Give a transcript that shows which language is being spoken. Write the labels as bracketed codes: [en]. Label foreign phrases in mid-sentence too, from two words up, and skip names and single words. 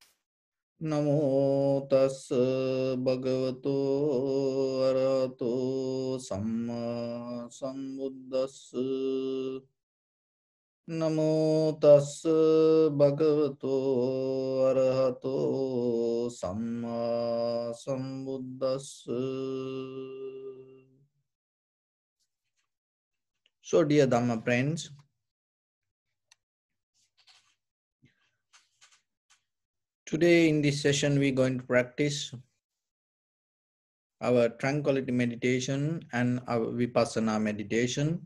[pi] Namo tassa bhagavato arahato samma sambuddhassa. Namo tassa bhagavato arahato samma sambuddhassa. [en] So, dear Dhamma friends, today in this session we're going to practice our tranquility meditation and our vipassana meditation.